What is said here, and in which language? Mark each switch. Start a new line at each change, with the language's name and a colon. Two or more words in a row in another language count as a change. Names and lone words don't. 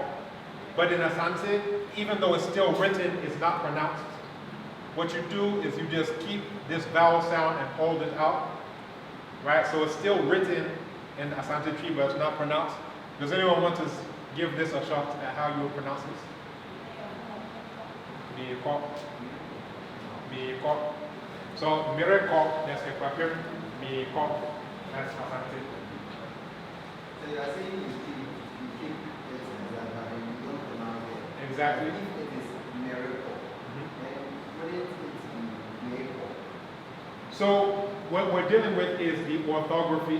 English: But in Asante, even though it's still written, it's not pronounced. What you do is you just keep this vowel sound and hold it out. Right? So it's still written in Asante tree, but it's not pronounced. Does anyone want to give this a shot at how you would pronounce this? Mireko. Mireko. So mireko, that's Equapim. Mireko, that's Asante. So you are saying you keep it as that, but you don't pronounce it. Exactly. If it is miracle, then wouldn't it be miracle? So what we're dealing with is the orthography.